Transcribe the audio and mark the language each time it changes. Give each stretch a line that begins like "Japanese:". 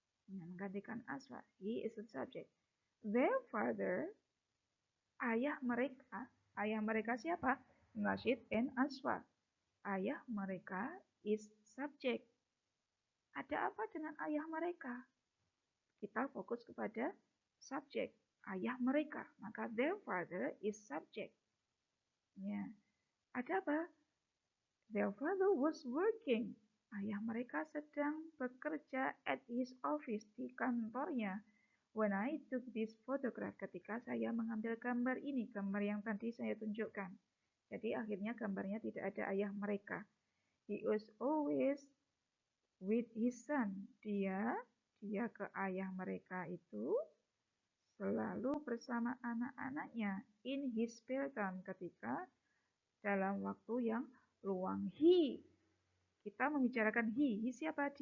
Indonesian: Menggantikan
English: Asfa. He is the subject. Their father,
Indonesian: ayah mereka siapa?
English: Nasid and Asfa.
Indonesian: Ayah mereka
English: is subject.
Indonesian: Ada apa dengan ayah mereka? Kita fokus kepada subjek, ayah mereka. Maka
English: their father is subject.
Indonesian: Ada apa?
English: Their father was working.
Indonesian: Ayah mereka sedang bekerja
English: at his office,
Indonesian: di kantornya.
English: When I took this photograph,
Indonesian: ketika saya mengambil gambar ini, gambar yang tadi saya tunjukkan. Jadi akhirnya gambarnya tidak ada ayah mereka.
English: He was always with his son.
Indonesian: Dia ke ayah mereka itu selalu bersama anak-anaknya
English: in his spare time,
Indonesian: ketika dalam waktu yang luang. He, kita membicarakan he siapa?